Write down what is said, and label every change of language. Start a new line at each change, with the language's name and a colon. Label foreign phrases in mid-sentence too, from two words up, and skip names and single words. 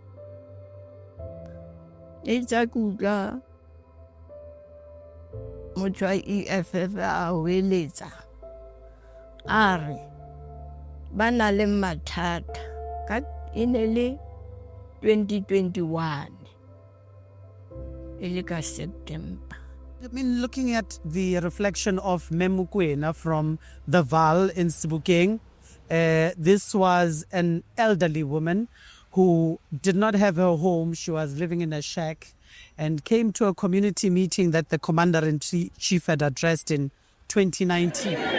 Southern Sotho: Itse ke utlwa motho wa EFF a hweletsa a re ba na le mathata ka e ne le 2021 e le ka September.
English: I mean, looking at the reflection of Memukwena from the Val in Sebokeng, this was an elderly woman who did not have her home. She was living in a shack and came to a community meeting that the Commander-in-Chief had addressed in 2019.